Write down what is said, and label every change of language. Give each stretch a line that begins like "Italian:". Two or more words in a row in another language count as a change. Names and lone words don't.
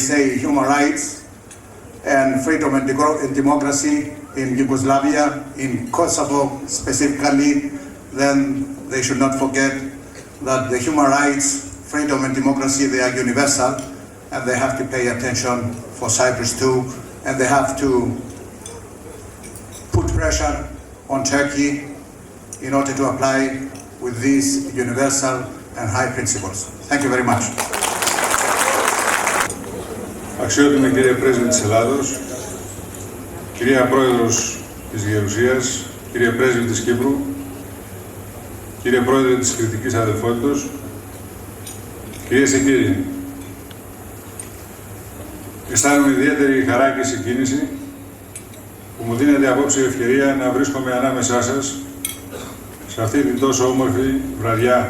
English: say, human rights and freedom and democracy in Yugoslavia, in Kosovo specifically, then they should not forget that the human rights, freedom and democracy, they are universal, and they have to pay attention for Cyprus too, and they have to put pressure on Turkey in order to apply with these universal and high principles. Thank you very much.
Greek: Αξιότιμη κύριε Πρέσβη της Ελλάδος, κυρία Πρόεδρος της Γερουσίας, κύριε Πρέσβη της Κύπρου, κύριε Πρόεδρε της Κρητικής Αδελφότητος, κυρίες και κύριοι, αισθάνομαι ιδιαίτερη χαρά και συγκίνηση που μου δίνεται απόψε η ευκαιρία να βρίσκομαι ανάμεσά σας σε αυτή την τόσο όμορφη βραδιά.